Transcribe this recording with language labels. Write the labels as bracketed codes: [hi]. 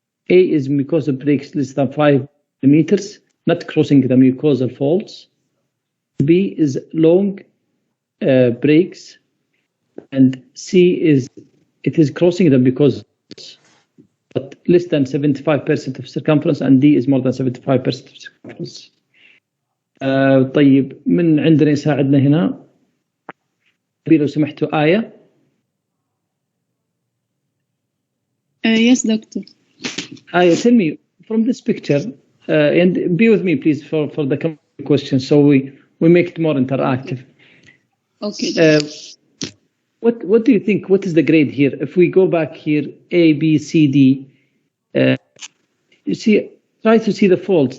[en] A is mucosal breaks less than 5 millimeters, not crossing the mucosal folds. B is long breaks, and C is crossing the mucosal, but less than 75% of circumference, and D is more than 75% of circumference. [ar] طيب من عندنا يساعدنا هنا لو سمحتوا آية. [en] Yes, doctor. Aya, tell me from this picture, and be with me, please, for the questions, so we make it more interactive. Okay. What do you think? What is the grade here? If we go back here, A, B, C, D, you see, try to see the folds.